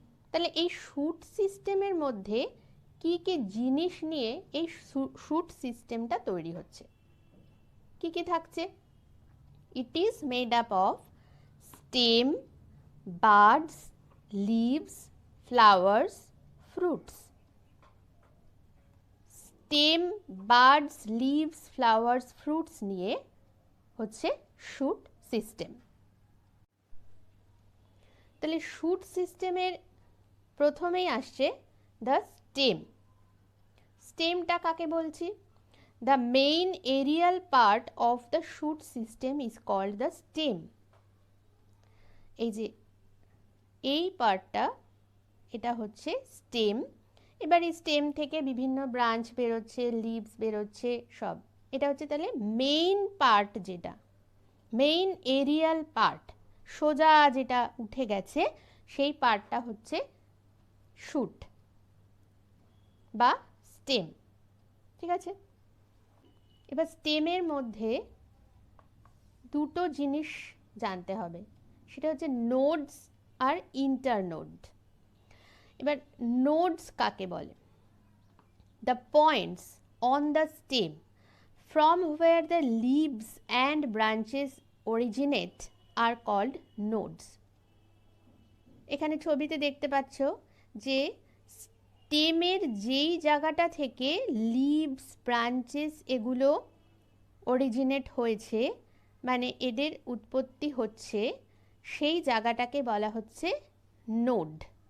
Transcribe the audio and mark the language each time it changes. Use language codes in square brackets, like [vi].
[bn] তাহলে এই শুট সিস্টেমের মধ্যে কি কি জিনিস নিয়ে এই শুট সিস্টেমটা তৈরি হচ্ছে, কি কি থাকছে? [en] It is made up of stem, buds, leaves, flowers, fruits। stem, buds, leaves, flowers, fruits [bn] নিয়ে হচ্ছে শুট সিস্টেম। তাহলে শুট সিস্টেমের প্রথমেই আসছে দ্য স্টেম। স্টেমটা কাকে বলছি? [en] The main aerial part of the shoot system is called the stem. [bn] এই যে এই পার্টটা, এটা হচ্ছে স্টেম। এবার এই স্টেম থেকে বিভিন্ন ব্রাঞ্চ বেরোচ্ছে, লিভস বেরোচ্ছে, সব। এটা হচ্ছে তাহলে মেইন পার্ট, যেটা মেইন এরিয়াল পার্ট, সোজা যেটা উঠে গেছে, সেই পার্টটা হচ্ছে শুট বা স্টেম। ঠিক আছে? এবার স্টেমের মধ্যে দুটো জিনিস জানতে হবে, সেটা হচ্ছে নোডস আর ইন্টারনোড। এবার নোডস কাকে বলে? [en] The points on the stem from where the leaves and branches originate are called nodes. [bn] এখানে ছবিতে দেখতে পাচ্ছ যে স্টেমের যেই জায়গাটা থেকে লিভস, ব্রাঞ্চেস এগুলো অরিজিনেট হয়েছে, মানে এদের উৎপত্তি হচ্ছে, সেই জায়গাটাকে বলা হচ্ছে নোড।